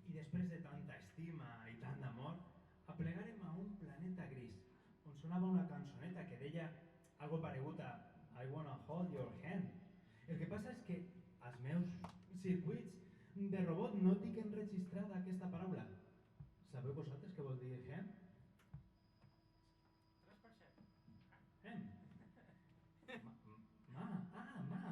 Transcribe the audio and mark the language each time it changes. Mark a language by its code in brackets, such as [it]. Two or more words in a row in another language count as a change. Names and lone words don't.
[ca] després de tanta estima i tant d'amor, aplegàrem a un planeta gris, on sonava una cançoneta que deia algo paregut a [en] I wanna hold your hand. [ca] El que passa és que als meus circuits de robot no tinc enregistrada aquesta paraula. Sabeu vosaltres què vol dir hand? 3%. Hand. Ma.